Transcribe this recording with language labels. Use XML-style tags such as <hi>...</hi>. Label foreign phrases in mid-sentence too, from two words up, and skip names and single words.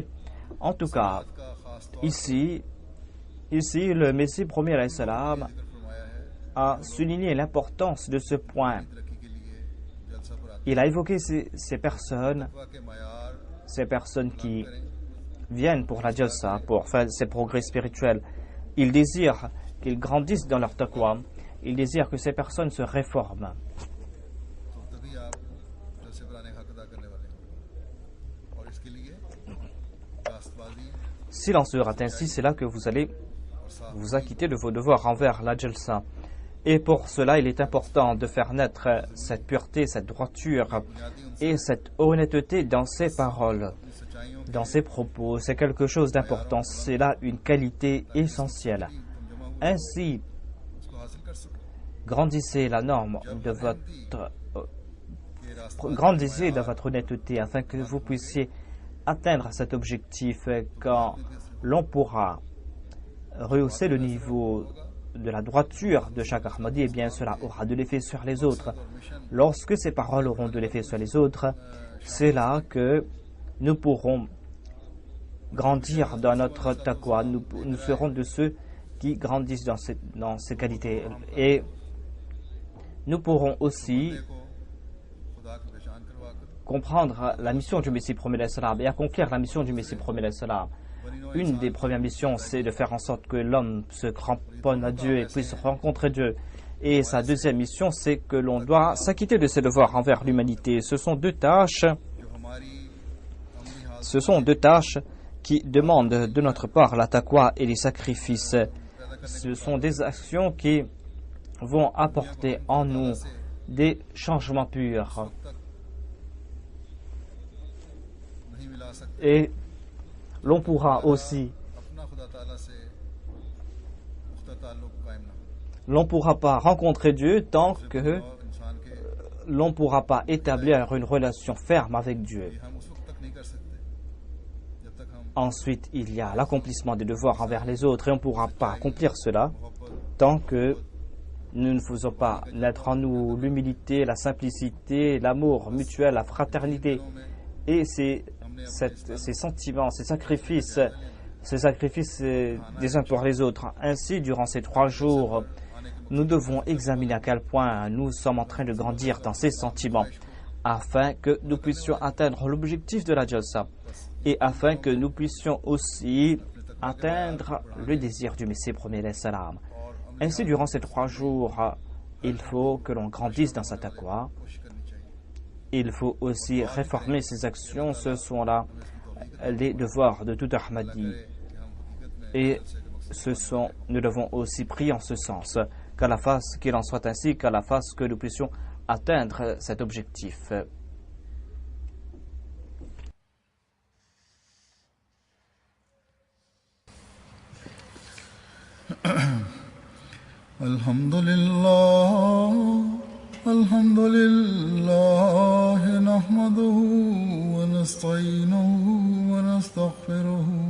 <fr>En tout cas, ici le Messie premier</fr> <ar>عليه السلام</ar> <fr>a souligné l'importance de ce point. Il a évoqué ces personnes qui viennent pour la jalsa, pour faire ces progrès spirituels. Ils désirent qu'ils grandissent dans leur taqwa. Il désire que ces personnes se réforment.</fr> <ur>تو تبھی آپ جیسے پرانے حق ادا کرنے والے ہیں اور اس کے لیے راستبازی</ur> <fr>S'il en sera ainsi, c'est là que vous allez vous acquitter de vos devoirs envers la Jalsa. Et pour cela, il est important de faire naître cette pureté, cette droiture et cette honnêteté dans ses paroles, dans ses propos. C'est quelque chose d'important. C'est là une qualité essentielle. Ainsi,</fr> <ur>اس کو حاصل کر سکو</ur> <fr>grandissez la norme de grandissez dans votre honnêteté afin que vous puissiez atteindre cet objectif. Quand l'on pourra rehausser le niveau de la droiture de chaque Ahmadi, eh bien cela aura de l'effet sur les autres. Lorsque ces paroles auront de l'effet sur les autres, c'est là que nous pourrons grandir dans notre taqwa. Nous serons de ceux qui grandissent dans ces qualités. Et nous pourrons aussi</fr> <ur>خدا کی پہچان کروا کر</ur> <fr>comprendre la mission du Messie promis et accomplir la mission du Messie promis. Une des premières missions, c'est de faire en sorte que l'homme se cramponne à Dieu et puisse rencontrer Dieu. Et sa deuxième mission, c'est que l'on doit s'acquitter de ses devoirs envers l'humanité. Ce sont deux tâches qui demandent de notre part la taqwa et les sacrifices. Ce sont des actions qui vont apporter en nous des changements purs.</fr> <ur>نہیں ملا سکتے</ur> <fr>Et l'on pourra aussi,</fr> <ur>اپنا خدا تعالیٰ سے پختہ تعلق قائم نہ ہو</ur> <fr>l'on pourra pas rencontrer Dieu tant que</fr> <ur>اور انسان کے</ur> <fr>l'on ne pourra pas établir une relation ferme avec Dieu.</fr> <ur>ہم اس وقت تک نہیں کر سکتے جب تک ہم</ur> <fr>Ensuite, il y a l'accomplissement des devoirs envers les autres et on ne pourra pas accomplir cela</fr> <ur>मोहब्बत</ur> <fr>tant que nous ne faisons pas naître en nous l'humilité, la simplicité, l'amour mutuel, la fraternité et ces sentiments, ces sacrifices des uns pour les autres. Ainsi, durant ces 3 jours, nous devons examiner à quel point nous sommes en train de grandir dans ces sentiments afin que nous puissions atteindre l'objectif de la Jalsa et afin que nous puissions aussi atteindre le désir du Messie premier salam. Ainsi, durant ces 3 jours, il faut que l'on grandisse dans sa taqwa.</fr> <ur>کوشش کرنی چاہیے</ur> <fr>Il faut aussi réformer ses actions. Ce sont là les devoirs de tout Ahmadi.</fr> <ur>کہ ہم حقیقت میں</ur> <fr>Et nous devons aussi prier en ce sens, qu'à la face qu'il en soit ainsi, qu'à la face que nous puissions atteindre cet objectif.</fr> <ar>الحمد لله نحمده ونستعينه ونستغفره</ar>